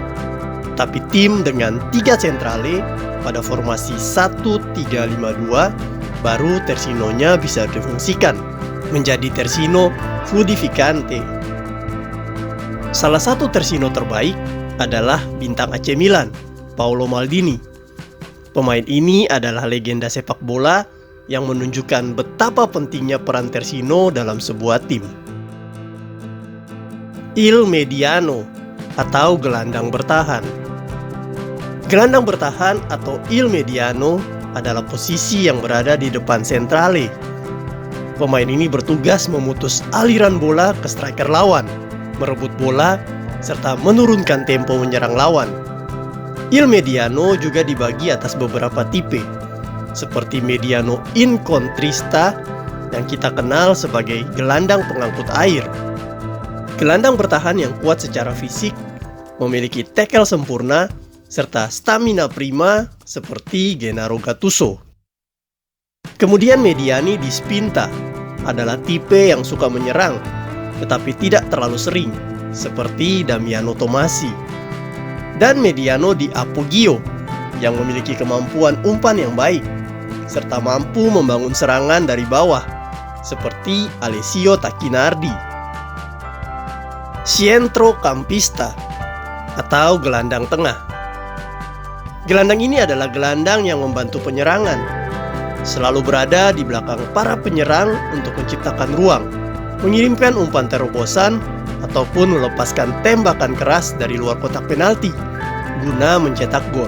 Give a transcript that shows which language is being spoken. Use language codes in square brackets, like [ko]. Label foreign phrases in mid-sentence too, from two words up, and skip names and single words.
[id] Tapi tim dengan 3 sentrale pada formasi 1-3-5-2 baru terzinonya bisa difungsikan menjadi [it] terzino fluidificante. [id] Salah satu terzino terbaik adalah bintang AC Milan, Paolo Maldini. Pemain ini adalah legenda sepak bola yang menunjukkan betapa pentingnya peran terzino dalam sebuah tim. [it] Il mediano [id] atau gelandang bertahan. Gelandang bertahan atau [it] il mediano [id] adalah posisi yang berada di depan sentrale. Pemain ini bertugas memutus aliran bola ke striker lawan, merebut bola, serta menurunkan tempo menyerang lawan. [it] Il mediano [id] juga dibagi atas beberapa tipe, seperti [it] mediano incontrista [id] yang kita kenal sebagai gelandang pengangkut air. Gelandang bertahan yang kuat secara fisik, memiliki tackle sempurna, serta stamina prima seperti Gennaro Gattuso. Kemudian [it] mediani di spinta [id] adalah tipe yang suka menyerang, tetapi tidak terlalu sering, seperti Damiano Tommasi. Dan [it] mediano di appoggio [id] yang memiliki kemampuan umpan yang baik, serta mampu membangun serangan dari bawah, seperti Alessio Tacchinardi. Centrocampista atau gelandang tengah. Gelandang ini adalah gelandang yang membantu penyerangan, selalu berada di belakang para penyerang untuk menciptakan ruang, mengirimkan umpan terobosan, ataupun melepaskan tembakan keras dari luar kotak penalti guna mencetak gol.